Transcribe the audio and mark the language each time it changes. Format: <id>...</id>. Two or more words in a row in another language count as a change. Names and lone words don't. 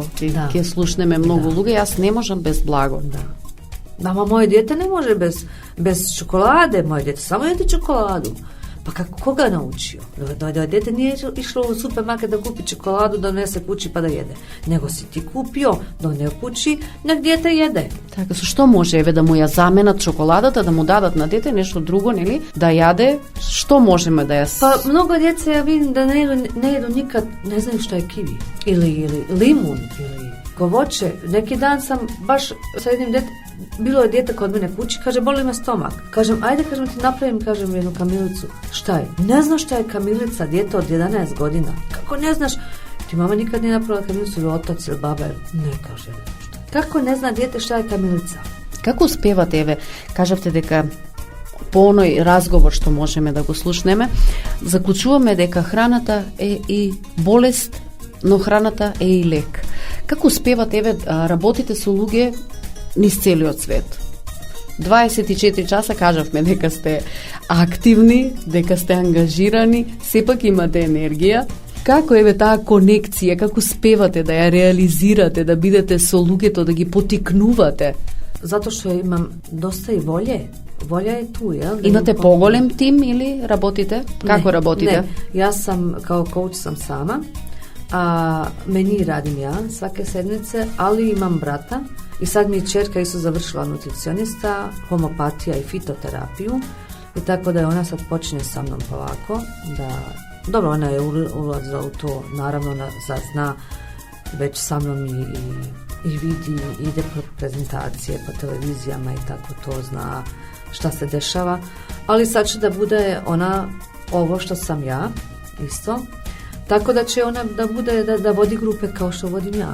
<mk>Ќе слушнеме многу луѓе, јас не можам без благо.</mk> <sr>Da. Nama moje dijete ne može bez čokolade, moje dijete samo jede čokoladu. Pa koga naučio? Da dijete nije išlo u supermarket da kupi čokoladu, da donese kući pa da jede. Nego si ti kupio, donio kući, nek dijete jede.</sr> <mk>Така, што може еве да му ја заменат чоколадата, да му дадат на дете нешто друго, нели? Да јаде, што можеме да ја...</mk> <sr>Pa mnogo djece ja vidim da ne jedu nikad, ne znaju šta je kiwi. Ili limun, ili voće. Neki dan sam baš sa jednim detetom, bilo je dijete kod mene kući, kaže, boli me stomak. Kažem, ajde, ti napravim, jednu kamilicu. Šta je? Ne znaš šta je kamilica, dijete od 11 godina. Kako ne znaš? Ti mama nikad nije napravila kamilicu, ili otac, ili baba, ne, kaže, šta. Kako ne zna dijete šta je kamilica?</sr> <mk>Како успевате, еве, кажавте дека по оној разговор што можеме да го слушнеме, заклучуваме дека храната е и болест, но храната е и лек. Како успевате, еве, работите со луѓе низ целиот свет? 24 часа кажавме дека сте активни, дека сте ангажирани, сепак имате енергија. Како еве таа конекција, како успевате да ја реализирате, да бидете со луѓето, да ги потикнувате?</mk> <sr>Zato što imam dosta i volje. Volja je tu, jel?</sr> <mk>Имате поголем тим или работите? Како работите?</mk> <sr>Ne, ja sam kao coach sam sama, a meni radim ja svake sedmice, ali imam brata i sad mi je ćerka isto završila nutricionista, homopatija i fitoterapiju i tako da je ona sad počinje sa mnom polako da, dobro, ona je ulazila u to, naravno ona zna već sa mnom i vidi, ide po prezentacije, po televizijama i tako to zna šta se dešava, ali sad će da bude ona ovo što sam ja isto, tako da će ona da bude da vodi grupe kao što vodim ja.</sr>